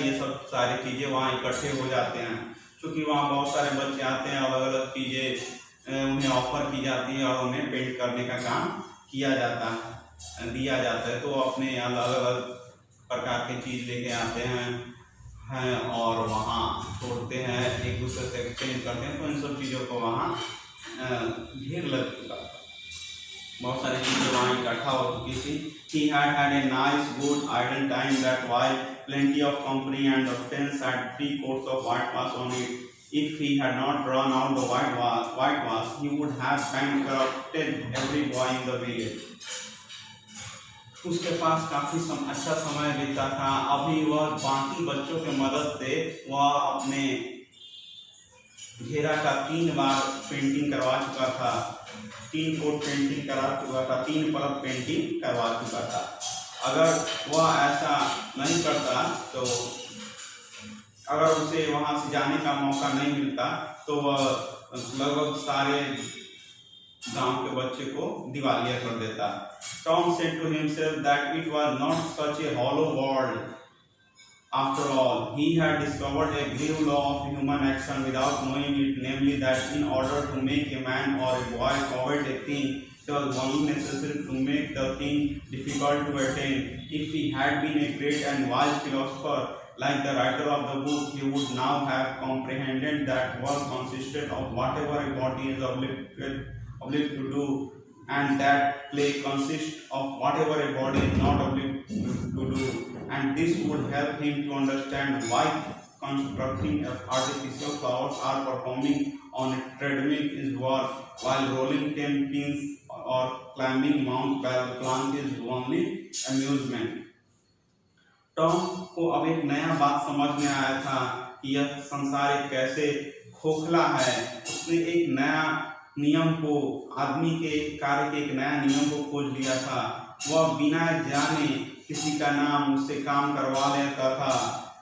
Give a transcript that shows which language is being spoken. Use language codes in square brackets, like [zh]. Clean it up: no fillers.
[hi] ये सब सारी चीज़ें वहाँ इकट्ठे हो जाते हैं। क्योंकि वहाँ बहुत सारे बच्चे आते हैं, अलग अलग चीज़ें उन्हें ऑफर की जाती है और उन्हें पेंट करने का काम दिया जाता है। तो अपने अलग अलग प्रकार की चीज़ लेके आते हैं और वहाँ छोड़ते हैं, एक दूसरे से एक्सचेंज करते हैं। तो इन सब चीज़ों को वहाँ ढेर लग चुका था, बहुत सारी चीज़ें वहाँ इकट्ठा हो चुकी थी। [en] He had had a nice, good, idle time that while plenty of company and the fence had 3 coats of whitewash on it. If he had not drawn out the whitewash, he would have bankrupted every boy in the village. [hi] उसके पास काफी अच्छा समय बीता था। अभी वह बाकी बच्चों की मदद से वह अपने घेरा का 3 बार पेंटिंग करवा चुका था, 3 कोट पेंटिंग करा चुका था, 3 परत पेंटिंग करवा चुका था। अगर वह ऐसा नहीं करता तो अगर उसे वहां से जाने का मौका नहीं मिलता तो वह लगभग सारे गांव के बच्चे को दिवालिया कर देता। [en] Tom said to himself that it was not such a hollow world. After all, he had discovered a grave law of human action without knowing it, namely that in order to make a man or a boy covet a thing, was only necessary to make the thing difficult to attain. If he had been a great and wise philosopher, like the writer of the book, he would now have comprehended that work consisted of whatever a body is obliged to do, and that play consists of whatever a body is not obliged to do. And this would help him to understand why constructing artificial flowers or performing on a treadmill is work, while rolling 10 pins or climbing Mount Blanc is only amusement. [hi] Tom को अब एक नया बात समझ में आया था कि यह संसार एक कैसे खोखला है। उसने एक नया नियम को, आदमी के कार्य के एक नया नियम को खोज लिया था। वह बिना जाने किसी का नाम उससे काम करवा लेता था।